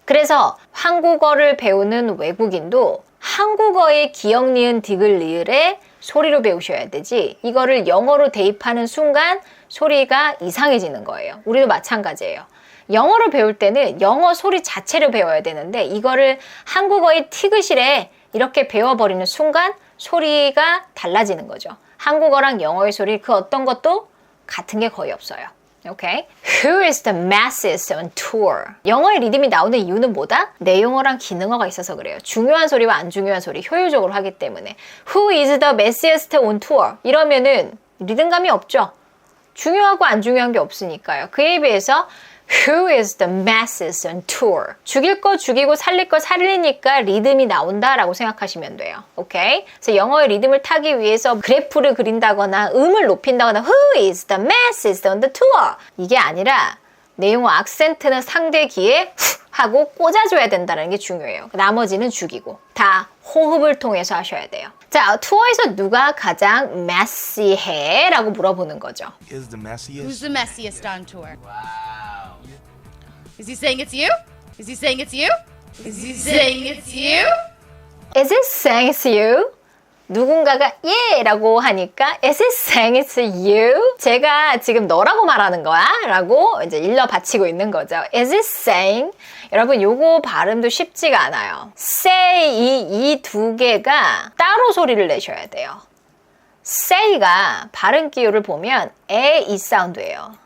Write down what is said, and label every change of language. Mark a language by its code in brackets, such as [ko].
[ko] 그래서 한국어를 배우는 외국인도 한국어의 기역, 니은, 디귿, 리을에 소리로 배우셔야 되지 이거를 영어로 대입하는 순간 소리가 이상해지는 거예요. 우리도 마찬가지예요. 영어를 배울 때는 영어 소리 자체를 배워야 되는데 이거를 한국어의 티귿이래 이렇게 배워버리는 순간 소리가 달라지는 거죠. 한국어랑 영어의 소리 그 어떤 것도 같은 게 거의 없어요. 오케이? [en] Who is the masses on tour? [ko] 영어의 리듬이 나오는 이유는 뭐다? 내용어랑 기능어가 있어서 그래요. 중요한 소리와 안 중요한 소리 효율적으로 하기 때문에. [en] Who is the massiest on tour? [ko] 이러면은 리듬감이 없죠. 중요하고 안 중요한 게 없으니까요. 그에 비해서 [en] Who is the masses on tour? [ko] 죽일 거 죽이고 살릴 거 살리니까 리듬이 나온다라고 생각하시면 돼요. 오케이? 그래서 영어의 리듬을 타기 위해서 그래프를 그린다거나 음을 높인다거나 [en] Who is the masses on the tour? [ko] 이게 아니라 내용어 악센트는 상대 귀에 후 하고 꽂아줘야 된다는 게 중요해요. 나머지는 죽이고 다 호흡을 통해서 하셔야 돼요. 자, 투어에서 누가 가장 메시해? 라고 물어보는 거죠. [en] Is the messiest? Who's the messiest on tour? Wow. Is he saying it's you? Is he saying it's you? Is he saying it's you? Is it saying it's you? [ko] 누군가가 예! 라고 하니까 [en] Is it saying it's you? [ko] 제가 지금 너라고 말하는 거야? 라고 이제 일러 바치고 있는 거죠. [en] Is it saying? [ko] 여러분 요거 발음도 쉽지가 않아요. say 이 두 개가 따로 소리를 내셔야 돼요. say가 발음 기호를 보면 에 이 사운드예요.